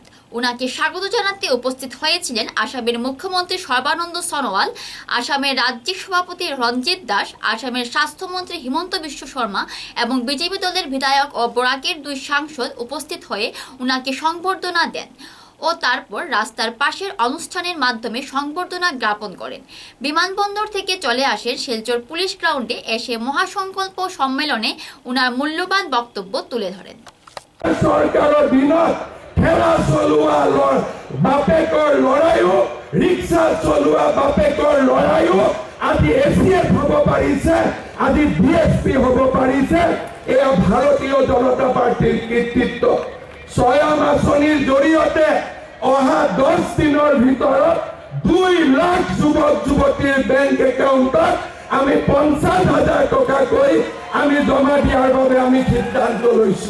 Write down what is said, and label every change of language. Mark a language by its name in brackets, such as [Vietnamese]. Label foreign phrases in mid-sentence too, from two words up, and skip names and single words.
[Bangla] উনাকে স্বাগত জানাতে উপস্থিত হয়েছিলেন আসামের মুখ্যমন্ত্রী সর্বানন্দ সোনোয়াল, আসামের রাজ্যিক সভাপতি রঞ্জিত দাস, আসামের স্বাস্থ্যমন্ত্রী হিমন্ত বিশ্ব শর্মা এবং বিজেপি দলের বিধায়ক ও বরাকের 2 সাংসদ উপস্থিত হয়ে উনাকে সংবর্ধনা দেন ও তারপর রাস্তার পাশের অনুষ্ঠানের মাধ্যমে সংবর্ধনা জ্ঞাপন করেন। বিমানবন্দর থেকে চলে আসেন শিলচর পুলিশ গ্রাউন্ডে, এসে মহাসংকল্প সম্মেলনে উনার মূল্যবান বক্তব্য তুলে ধরেন। [Assamese] সরকারের দিনত ঠেলা চলোৱা বাপেকৰ লৰাইও, ৰিক্সা চলোৱা বাপেকৰ লৰাইও আজি এছিএফ হ'ব পাৰিছে, আজি বিএসপি হ'ব পাৰিছে। এয়া ভাৰতীয় জনতা পাৰ্টিৰ কৃতিত্ব। স্বয়ং আঁচনিৰ জৰিয়তে অহা 10 দিনৰ ভিতৰত 2 লাখ যুৱক যুৱতীৰ [English] bank accountত [Assamese] আমি 50,000 টকাকৈ আমি জমা দিয়াৰ বাবে আমি সিদ্ধান্ত লৈছো।